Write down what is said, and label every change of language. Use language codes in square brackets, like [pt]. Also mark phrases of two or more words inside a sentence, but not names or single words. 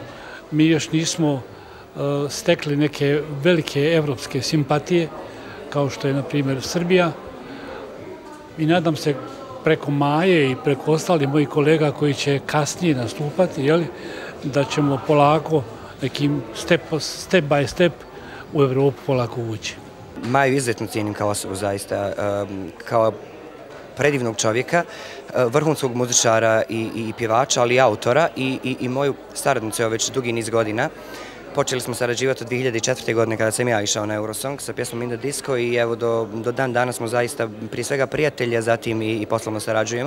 [bs] Mi još nismo stekli neke velike evropske simpatije, kao što je, na primjer, Srbija. I nadam se preko Maje i preko ostalih mojih kolega koji će kasnije nastupati, da ćemo polako, nekim [en] step by step, [bs] u Evropu polako ući. Maju izuzetno cijenim kao osobu, zaista. Kao predivnog čovjeka, vrhunskog muzičara i pjevača, ali i autora i moju saradnicu je već dugi niz godina. Počeli smo sarađivati od 2004. godine kada sam ja išao na Eurosong sa pjesmom In the Disco i evo do dan danas smo zaista prije svega prijatelji, a zatim i poslovno sarađujemo.